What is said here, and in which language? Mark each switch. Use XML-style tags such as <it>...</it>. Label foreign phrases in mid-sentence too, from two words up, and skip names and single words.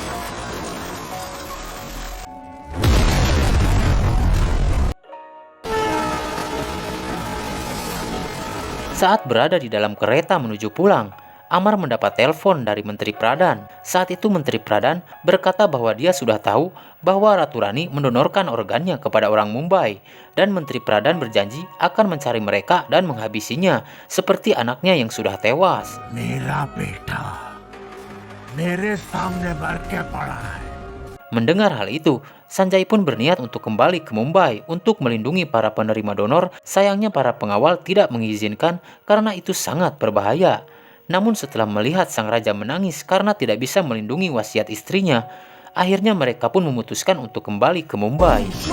<id>Saat berada di dalam kereta menuju pulang, Amar mendapat telepon dari Menteri Pradhan. Saat itu Menteri Pradhan berkata bahwa dia sudah tahu bahwa Ratu Rani mendonorkan organnya kepada orang Mumbai, dan Menteri Pradhan berjanji akan mencari mereka dan menghabisinya seperti anaknya yang sudah tewas.</id> <hi>मेरा बेटा मेरे सामने मर के पड़ा है.</hi> <id>Mendengar hal itu, Sanjay pun berniat untuk kembali ke Mumbai untuk melindungi para penerima donor. Sayangnya para pengawal tidak mengizinkan karena itu sangat berbahaya. Namun setelah melihat sang raja menangis karena tidak bisa melindungi wasiat istrinya, akhirnya mereka pun memutuskan untuk kembali ke Mumbai.</id>